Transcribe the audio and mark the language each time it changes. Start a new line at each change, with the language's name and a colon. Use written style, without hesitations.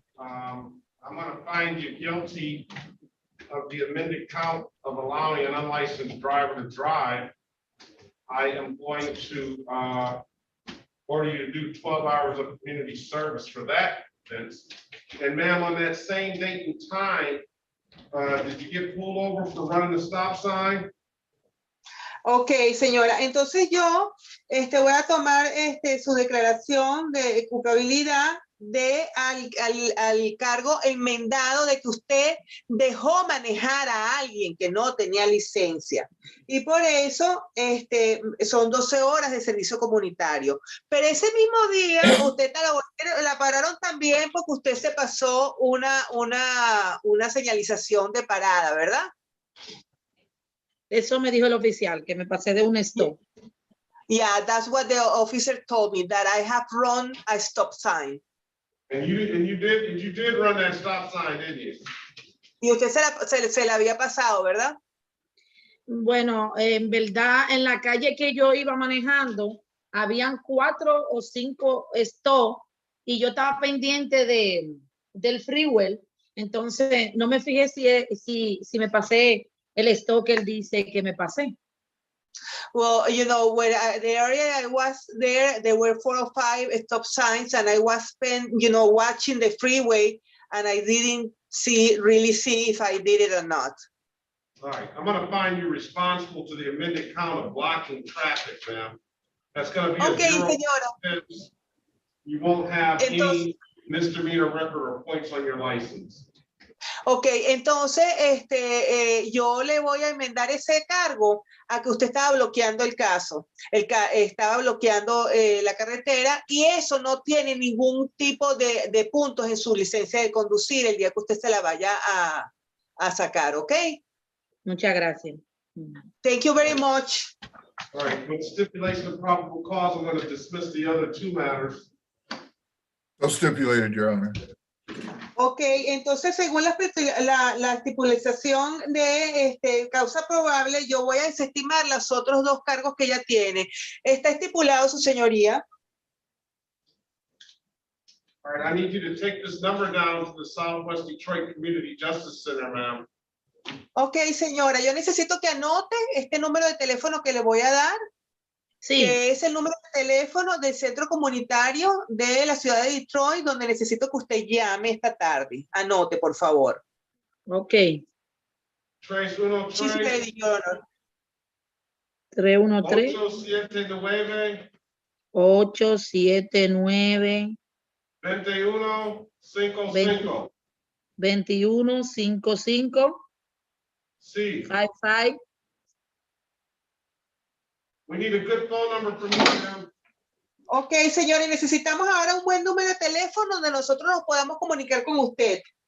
English: I'm going to find you guilty of the amended count of allowing an unlicensed driver to drive. I am going to order you to do 12 hours of community service for that offense. And ma'am, on that same date and time, did you get pulled over for running the stop sign?
Spanish: Ok, señora, entonces yo voy a tomar su declaración de culpabilidad al cargo enmendado de que usted dejó manejar a alguien que no tenía licencia. Y por eso son 12 horas de servicio comunitario. Pero ese mismo día usted la pararon también porque usted se pasó una señalización de parada, ¿verdad? Eso me dijo el oficial, que me pasé de un stop.
English: Yeah, that's what the officer told me, that I have run a stop sign. And you did run that stop sign, didn't you?
Spanish: Y usted se la había pasado, ¿verdad? Bueno, en verdad, en la calle que yo iba manejando, habían 4 o 5 stops y yo estaba pendiente del freeway. Entonces, no me fijé si me pasé el stop que él dice que me pasé.
English: Well, you know, when the area I was there were 4 or 5 stop signs, and I was watching the freeway, and I didn't really see if I did it or not. All right, I'm gonna find you responsible to the amended count of blocking traffic, ma'am. That's gonna be a 0 offense. You won't have any misdemeanor record or points on your license.
Spanish: Ok, entonces yo le voy a enmendar ese cargo a que usted estaba bloqueando el caso. Estaba bloqueando la carretera y eso no tiene ningún tipo de puntos en su licencia de conducir el día que usted se la vaya a sacar, ¿ok? Muchas gracias.
English: Thank you very much. All right, with stipulation of probable cause, I'm going to dismiss the other 2 matters. So stipulated, Your Honor.
Spanish: Ok, entonces según la estipulación de causa probable, yo voy a desestimar los otros 2 cargos que ella tiene. ¿Está estipulado, su señoría?
English: All right, I need you to take this number down to the Southwest Detroit Community Justice Center, ma'am.
Spanish: Ok, señora, yo necesito que anote este número de teléfono que le voy a dar. Sí. Que es el número de teléfono del centro comunitario de la ciudad de Detroit, donde necesito que usted llame esta tarde. Anote, por favor. Ok. 313. Sí, sí, le digo, honor. 313. 879. 2155. 2155. Sí. 55.
English: We need a good phone number from you, ma'am.
Spanish: Ok, señores, necesitamos ahora un buen número de teléfono donde nosotros nos podamos comunicar con usted.